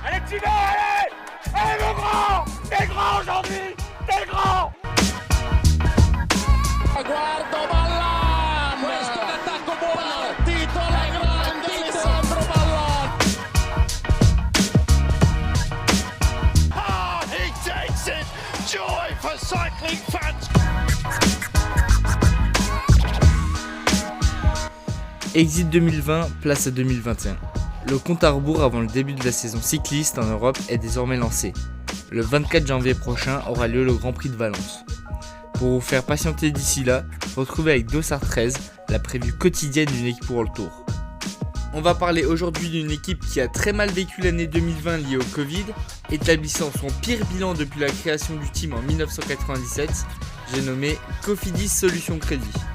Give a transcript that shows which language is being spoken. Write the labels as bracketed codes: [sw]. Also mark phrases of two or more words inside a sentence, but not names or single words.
[fr] continuer, allez. Allez mon grand, t'es grand aujourd'hui, t'es grand. [it] Guardo Ballan, questo è l'attacco buono, partito la grande Alessandro Ballan. [en] Ah, he takes it, joy for cycling fans. [fr] Exit 2020, place à 2021. Le compte à rebours avant le début de la saison cycliste en Europe est désormais lancé. Le 24 janvier prochain aura lieu le Grand Prix de Valence. Pour vous faire patienter d'ici là, retrouvez avec Dossard 13 la prévue quotidienne d'une équipe World Tour. On va parler aujourd'hui d'une équipe qui a très mal vécu l'année 2020 liée au Covid, établissant son pire bilan depuis la création du team en 1997, j'ai nommé Cofidis Solutions Crédit.